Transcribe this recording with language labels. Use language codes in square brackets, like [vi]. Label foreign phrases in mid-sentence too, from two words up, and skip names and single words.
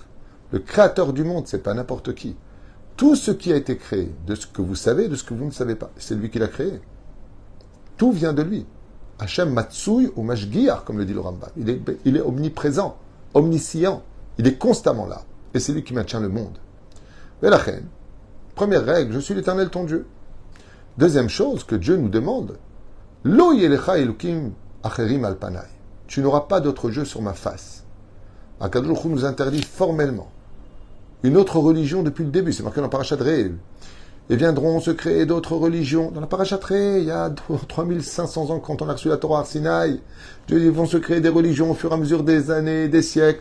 [fr] Le créateur du monde, c'est pas n'importe qui. Tout ce qui a été créé, de ce que vous savez, de ce que vous ne savez pas, c'est lui qui l'a créé. Tout vient de lui. [he] השם מצוי [fr] ou Mashgiach, comme le dit le Rambam. Il est omniprésent, omniscient. Il est constamment là. Et c'est lui qui maintient le monde. Velachen, première règle, je suis l'Éternel ton Dieu. Deuxième chose que Dieu nous demande, [he] לא יהיה לך אלוהים אחרים על פני. [fr] Tu n'auras pas d'autre Dieu sur ma face. [he] הקדוש ברוך הוא [fr] nous interdit formellement une autre religion depuis le début. C'est marqué dans Parashat Re'eh. Et viendront se créer d'autres religions. Dans la Parashat Re'eh, il y a 3500 ans, quand on a reçu la Torah à Sinaï, ils vont se créer des religions au fur et à mesure des années, des siècles.